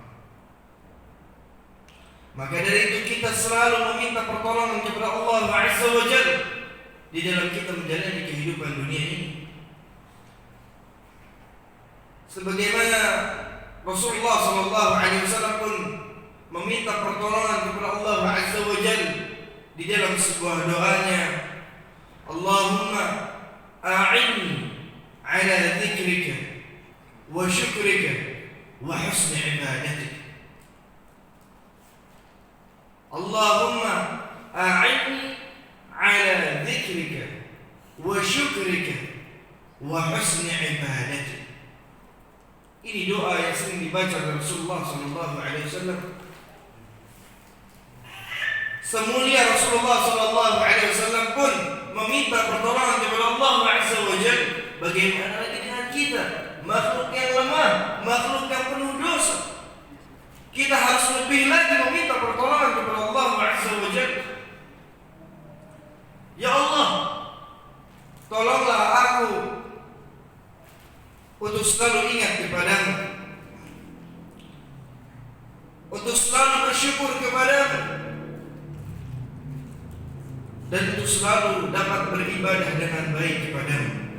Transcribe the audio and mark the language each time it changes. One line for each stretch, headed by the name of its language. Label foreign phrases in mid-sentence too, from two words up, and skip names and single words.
Indonesian: Maka dari itu kita selalu meminta pertolongan kepada Allah
Arabic: عز وجل
Indonesian: di dalam kita menjalani kehidupan dunia ini. Sebagaimana Rasulullah
Arabic: صلى الله عليه وسلم
Indonesian: pun meminta pertolongan kepada Allah
Arabic: عز وجل
Indonesian: di dalam sebuah doanya,
Arabic: اللهم أعني على ذكرك وشكرك وحسن عبادتك. اللهم أعني على ذكرك وشكرك وحسن عبادتك.
Indonesian: Ini doa yang sering dibaca oleh Rasulullah
Arabic: صلى الله عليه وسلم
Indonesian: Semulia Rasulullah
Arabic: صلى الله عليه وسلم
Indonesian: pun meminta pertolongan kepada Allah
Arabic: عز وجل.
Indonesian: Bagaimana lagi dengan kita, makhluk yang lemah, makhluk yang penuh dosa? Kita harus lebih lagi meminta pertolongan kepada Allah
Arabic: عز وجل.
Indonesian: Ya Allah, tolonglah aku untuk selalu ingat kepadamu, untuk selalu bersyukur kepadamu, dan untuk selalu dapat beribadah dengan baik kepadamu.